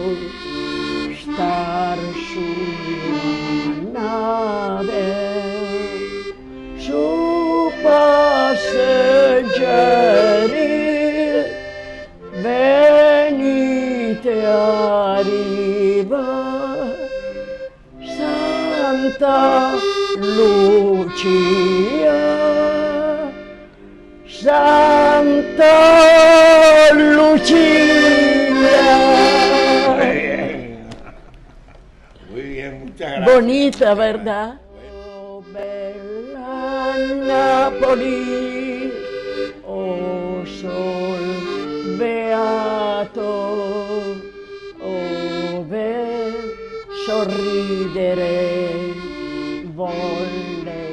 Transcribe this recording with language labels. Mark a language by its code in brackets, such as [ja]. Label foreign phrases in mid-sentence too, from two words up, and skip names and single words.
[it] star sulla nave, su passeggeri venite a riva, Santa Lucia, Santa Lucia. [es] Muy bien, muchas gracias. Bonita, ¿verdad? [it] Oh, bella Napoli, oh sol beato, oh sorridere voglio.